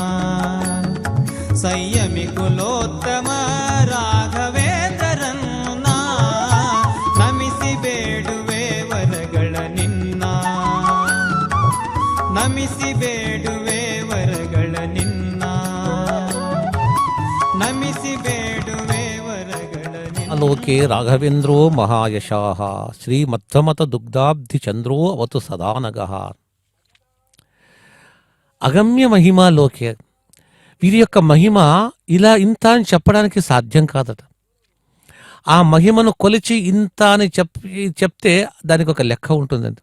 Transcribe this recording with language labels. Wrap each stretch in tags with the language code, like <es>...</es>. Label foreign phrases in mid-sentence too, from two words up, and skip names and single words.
<kn>ಸಂಯಮಿ ಕುಲೋತ್ತಮ ರಾಘವೇಂದ್ರರನ್ನ ನಮಿಸಿ ಬೇಡುವೆ ವರಗಳ ನಿನ್ನ ನಮಿಸಿ ಬೇಡುವೆ ವರಗಳ ನಿನ್ನ ನಮಿಸಿ ಬೇಡುವೆ ವರಗಳ ನಿನ್ನ</kn> <sa>ಅಲೋಕೆ ರಾಘವೇಂದ್ರೋ ಮಹಾಯಶಾಃ శ్రీమధ్వమత దుగ్ధాబ్ధి చంద్రో అవతు సదానగః.</sa> <te>అగమ్య మహిమ లోకే, వీరి యొక్క మహిమ ఇలా ఇంత అని చెప్పడానికి సాధ్యం కాదట. ఆ మహిమను కొలిచి ఇంత అని చెప్తే దానికి ఒక లెక్క ఉంటుందండి.</te>